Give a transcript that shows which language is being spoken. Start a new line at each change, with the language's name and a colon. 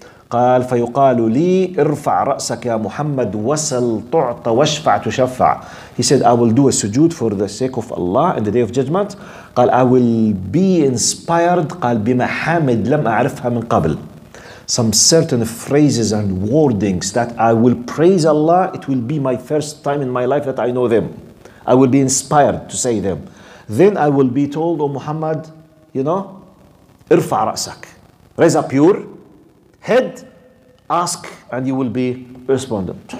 Arabic: قال فيقال لي ارفع رأسك يا محمد وسل تعطى واشفع تشفع.
English: He said, I will do a sujood for the sake of Allah in the day of judgment.
Arabic: قال
English: I will be inspired
Arabic: قال بمحامد لم أعرفها من قبل.
English: Some certain phrases and wordings that I will praise Allah. It will be my first time in my life that I know them. I will be inspired to say them. Then I will be told, oh Muhammad, you know,
Arabic: ارفع رأسك,
English: raise up your head, ask, and you will be responded.